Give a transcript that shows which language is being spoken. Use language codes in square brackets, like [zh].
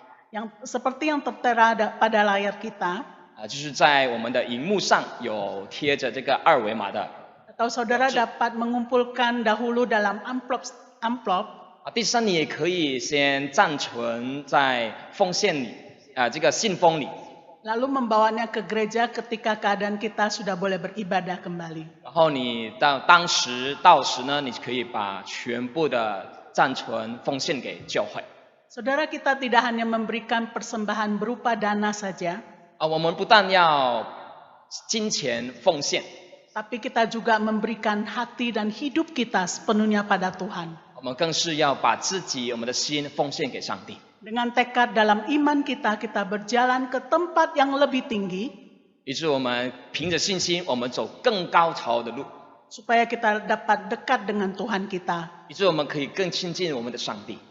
[id] yang seperti yang tertera pada layar kita, [zh] 就是在我们的荧幕上有贴着这个2维码的。 [id] atau saudara dapat mengumpulkan dahulu dalam amplop. [zh] 第三，你也可以先暂存在奉献里，信封里， [id] lalu membawanya ke gereja ketika keadaan kita sudah boleh beribadah kembali. [zh] 然后你到时呢，你可以把全部的暂存奉献给教会。 [id] Saudara, kita tidak hanya memberikan persembahan berupa dana saja, [zh] 我们不但要金钱奉献， [id] tapi kita juga memberikan hati dan hidup kita sepenuhnya pada Tuhan. [zh] 我们更是要把我们的心奉献给上帝。 [id] Dengan tekad dalam iman kita, kita berjalan ke tempat yang lebih tinggi, [zh] 于是我们凭着信心，我们走更高潮的路， [id] supaya kita dapat dekat dengan Tuhan kita. [zh] 于是我们可以更亲近我们的上帝。